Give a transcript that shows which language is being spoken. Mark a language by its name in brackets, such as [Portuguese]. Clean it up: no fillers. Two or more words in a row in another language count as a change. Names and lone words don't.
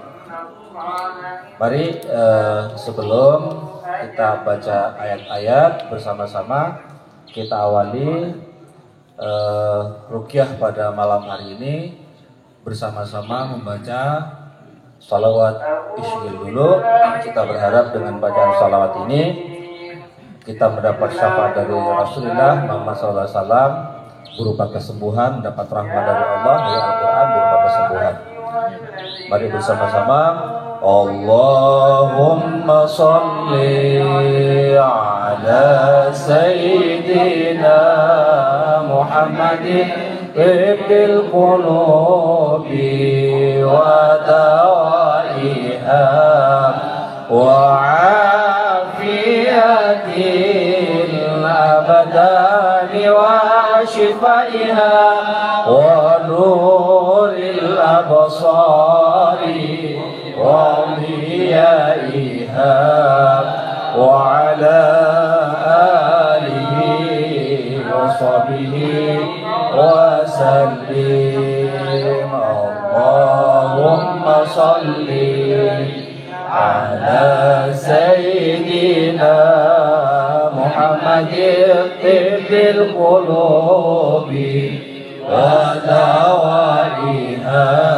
[Indonesian] Mari sebelum kita baca ayat-ayat bersama-sama, kita awali ruqyah pada malam hari ini bersama-sama membaca shalawat isyil dulu. Kita berharap dengan bacaan shalawat ini kita mendapat syafaat dari Rasulullah Muhammad SAW berupa kesembuhan, mendapat rahmat dari Allah, dari Al-Quran berupa kesembuhan. Mari bersama-sama. [Arabic] اللهم صل على سيدنا محمد طب القلوب ودوائها وعافية الأبدان وشفائها ونور الأبصار و ضيائها وعلى آله وصحبه وسلم. اللهم صل على سيدنا محمد طب القلوب ودوائها